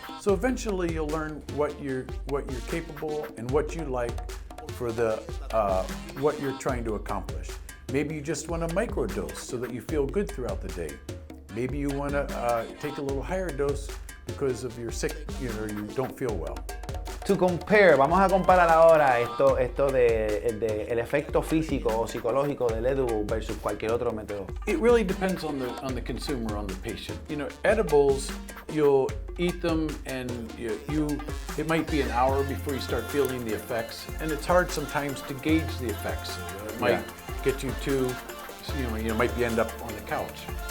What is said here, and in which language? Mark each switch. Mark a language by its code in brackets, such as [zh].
[en] So eventually you'll learn what you're capable and what you like for the what you're trying to accomplish. Maybe you just want a microdose so that you feel good throughout the day. Maybe you want to take a little higher dose because of your sick, you know, you don't feel well. To compare, [es] vamos a comparar ahora esto de el efecto físico o psicológico del edible versus cualquier otro método. [en] It really depends on the consumer, on the patient. You know, edibles, you'll eat them and it might be an hour before you start feeling the effects, and it's hard sometimes to gauge the effects. It might get you to, you might end up on the couch.